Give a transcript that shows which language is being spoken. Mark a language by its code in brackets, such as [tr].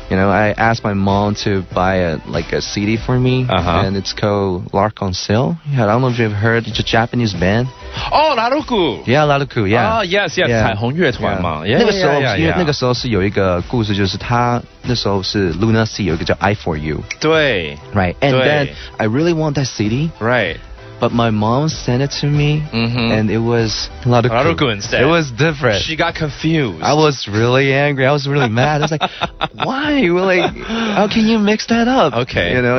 [en] I asked my mom to buy a CD for me, and it's called Lark on Sale. I don't know if you've heard. It's a Japanese band. Oh, Laruku. Yeah, Laruku. Yeah. Oh, yes. [zh] 彩虹乐团嘛。那个时候，因为那个时候是有一个故事，就是他那时候是 Luna Sea 有一个叫 I For You。对。 [en] Right. And then I really want that CD. Right. But my mom sent it to me, and it was Laruku instead. It was different. She got confused. I was really angry. I was really mad. I was like, why? How can you mix that up? Okay.